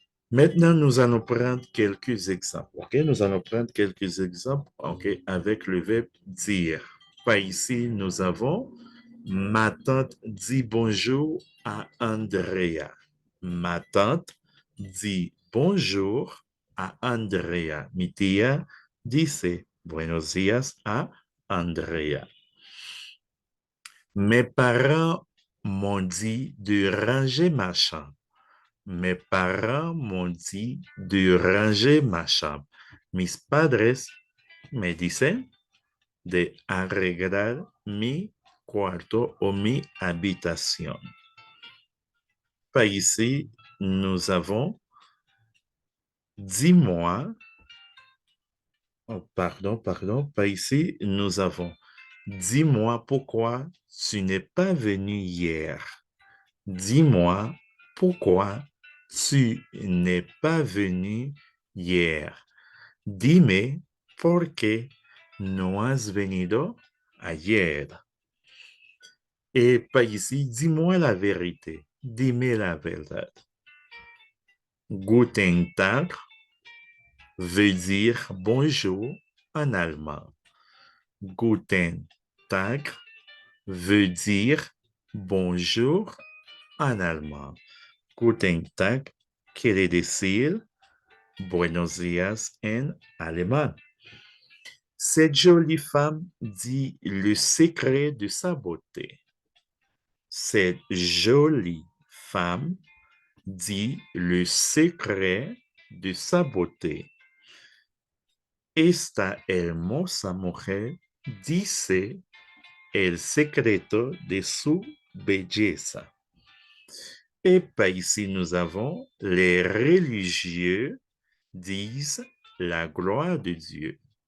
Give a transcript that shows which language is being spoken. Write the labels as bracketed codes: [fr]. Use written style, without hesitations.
[fr] Maintenant, nous allons prendre quelques exemples. OK? Nous allons prendre quelques exemples, OK, avec le verbe dire. Par ici, nous avons ma tante dit bonjour à Andrea. Ma tante dit bonjour à Andrea. [es] Mi tía dice buenos días a Andrea. [fr] Mes parents m'ont dit de ranger ma chambre. Mes parents m'ont dit de ranger ma chambre. [es] Mis padres me dicen de arreglar mi cuarto o mi habitación. [fr] Par ici, nous avons dis-moi, oh, pardon, par ici, nous avons dis-moi pourquoi tu n'es pas venu hier. Dis-moi pourquoi tu n'es pas venu hier. [es] Dime por qué no has venido ayer. Et par ici, dis-moi la vérité. Dime la verdad. [fr] Guten Tag veut dire bonjour en allemand. Guten Tag veut dire bonjour en allemand. [es] Guten Tag quiere decir buenos días en alemán. [fr] Cette jolie femme dit le secret de sa beauté. Cette jolie femme dit le secret de sa beauté. [es] Esta hermosa mujer dice el secreto de su belleza. [fr] Et puis ici, nous avons les religieux disent la gloire de Dieu.